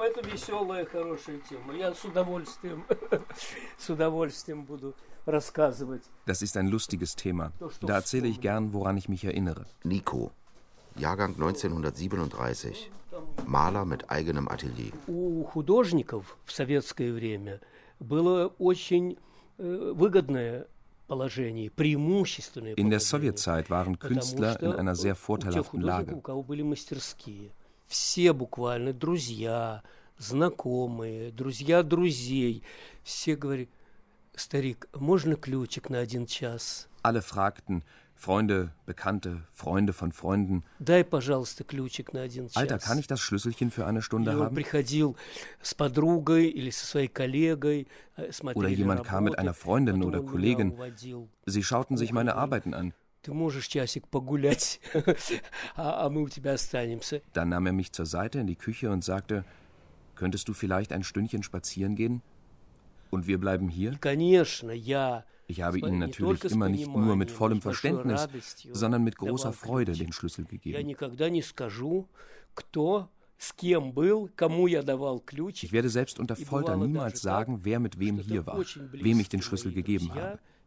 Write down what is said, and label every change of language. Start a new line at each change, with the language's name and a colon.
Russian: Это веселая, хорошая тема. Я с удовольствием буду рассказывать.
German: Das ist ein lustiges Thema. Da erzähle ich gern, woran ich mich erinnere. Nico, Jahrgang 1937. Maler mit eigenem Atelier.
Russian: У художников в советское время было очень выгодное положение, преимущественное положение.
German: In der Sowjetzeit waren Künstler in einer sehr vorteilhaften Lage.
Russian: У кого были мастерские. Все буквально друзья, знакомые, друзья друзей. Все говорили: старик, можно ключик на один час?
German: Alle fragten, Freunde, Bekannte, Freunde von Freunden.
Russian: Дай, пожалуйста, ключик на один час.
German: Alter, kann ich das Schlüsselchen für eine Stunde haben?
Russian: Приходил с подругой или со своей коллегой, смотрели.
German: Oder jemand kam mit einer Freundin oder Kollegin. Sie schauten sich meine Arbeiten an.
Russian: Ты можешь часик погулять, а мы у тебя останемся.
German: Dann nahm er mich zur Seite in die Küche und sagte: Könntest du vielleicht ein Stündchen spazieren gehen? Und wir bleiben hier?
Russian: Конечно, я
German: Ich habe ihnen natürlich immer nicht nur mit vollem Verständnis, sondern mit großer Freude den Schlüssel gegeben. Ich werde selbst unter Folter niemals sagen, wer mit wem hier war, wem ich den Schlüssel gegeben habe.